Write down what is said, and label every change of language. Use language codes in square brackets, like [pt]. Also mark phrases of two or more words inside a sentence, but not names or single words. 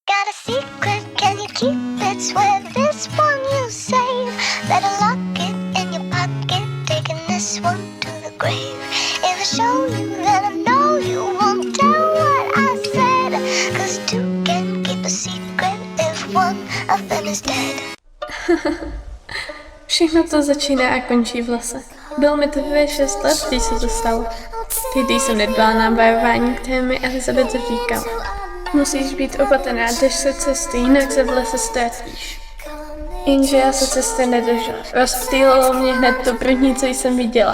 [en] a secret, can you keep it? Swear this one you save. Better lock it in your pocket, taking this one to the grave. If I show you, then I know you won't tell what I said. 'Cause two can keep a secret if one of them is dead. [cs] Všechno to začíná a končí v lese. Bylo mi teprve 6 let, když se to stalo. Tehdy jsem nedbala na varování, které mi Elizabeth říkala. Musíš být opatrná, drž se cesty, jinak se v lese ztratíš. Jenže já se cesty nedržela. Rozptýlilo mě hned to první, co jsem viděla.